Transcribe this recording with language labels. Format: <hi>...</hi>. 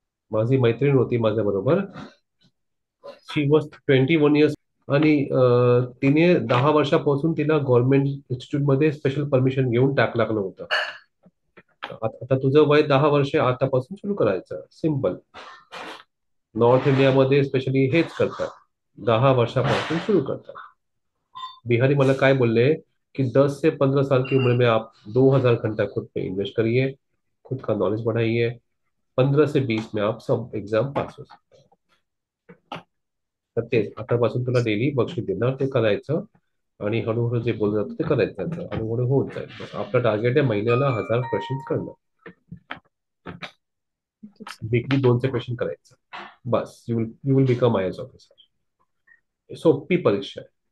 <mr>माझी मैत्रीण होती माझ्या बरोबर.</mr> <en>she was 21 years</en> <mr>आणि तिने 10 वर्षापासून तिला गव्हर्नमेंट इन्स्टिट्यूट मध्ये स्पेशल परमिशन घेऊन टाकलं होतं. आता तुझं वय 10 वर्ष, आतापासून सुरू करायचं. सिम्पल. नॉर्थ इंडियामध्ये स्पेशली हेच करतात. 10 वर्षापासून सुरू करतात. बिहारी मला काय बोलले कि</mr> <hi>10 से 15 साल की उम्र में आप 2,000 घंटा खुद पे इन्वेस्ट करिए, खुद का नॉलेज बढ़ाइए, 15 से 20 में आप सब एग्जाम पास हो सकते</hi> <mr>तर तेच आतापासून तुला डेली बक्षीस देणार, ते करायचं. आणि हळूहळू जे बोललं जातं ते करायचं जायचं. हळूहळू होत जाईल. बस आपलं टार्गेट आहे महिन्याला 1,000 क्वेश्चन करणं. वीकली 200 क्वेश्चन करायचं.</mr> <en>बस you will become IAS officer.</en> <mr>सोपी परीक्षा आहे.</mr>